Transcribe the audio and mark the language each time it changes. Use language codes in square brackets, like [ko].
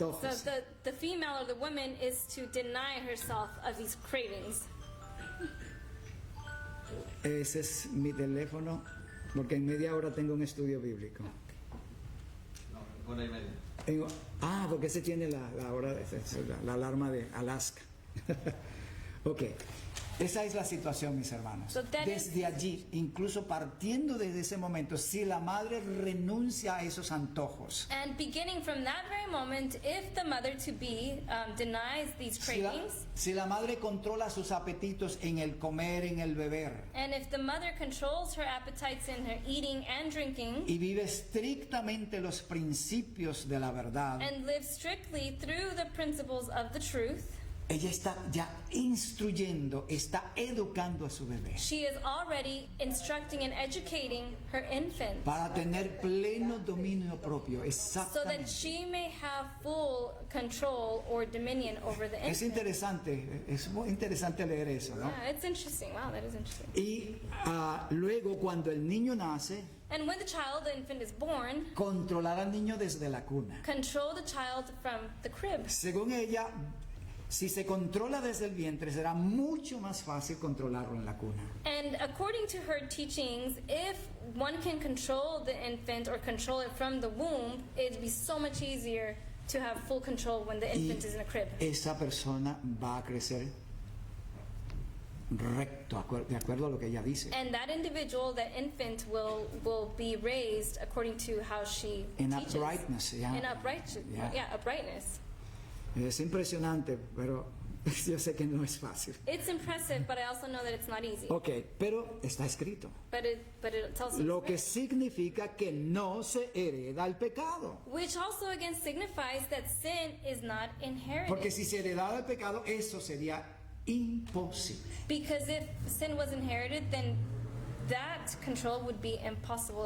[en] So the female or the woman is to deny herself of these cravings. [es] Ese es mi teléfono, porque en media hora tengo un estudio bíblico. No, 1:30. Porque ese tiene la hora, la alarma de Alaska. Ok. Esa es la situación, mis hermanos. [en] So that [es] Desde allí, incluso partiendo desde ese momento, si la madre renuncia a esos antojos, [en] And beginning from that very moment, if the mother-to-be denies these cravings, [es] si la madre controla sus apetitos en el comer, en el beber, [en] and if the mother controls her appetites in her eating and drinking, [es] y vive estrictamente los principios de la verdad, [en] and lives strictly through the principles of the truth, [es] ella está ya instruyendo, está educando a su bebé [en] she is already instructing and educating her infant [es] para tener pleno dominio propio. [en] so that [es] Exactamente. [en] she may have full control or dominion over the [es] Es [en] infant. [es] interesante, es muy interesante leer eso, ¿no? [en] Yeah, it's interesting. Wow, that is interesting. [es] Y luego cuando el niño nace, [en] And when the infant is born, [es] controlar al niño desde la cuna. [en] control the child from the crib. [es] Según ella, si se controla desde el vientre, será mucho más fácil controlarlo en la cuna. [en] And according to her teachings, if one can control the infant or control it from the womb, it'd be so much easier to have full control when the infant is in a crib. [es] Esa persona va a crecer recto, de acuerdo a lo que ella dice. [en] And that individual, that infant, will be raised according to how she In teaches. uprightness, yeah. In uprightness. Yeah. Yeah, uprightness. [es] Es impresionante, pero yo sé que no es fácil. [en] It's impressive, but I also know that it's not easy. [es] Ok, pero está escrito. [en] But it tells us. [es] Lo que significa que no se hereda el pecado. [en] Which also again signifies that sin is not inherited. [es] Porque si se heredara el pecado, eso sería imposible. [en] Because if sin was inherited, then that control would be impossible.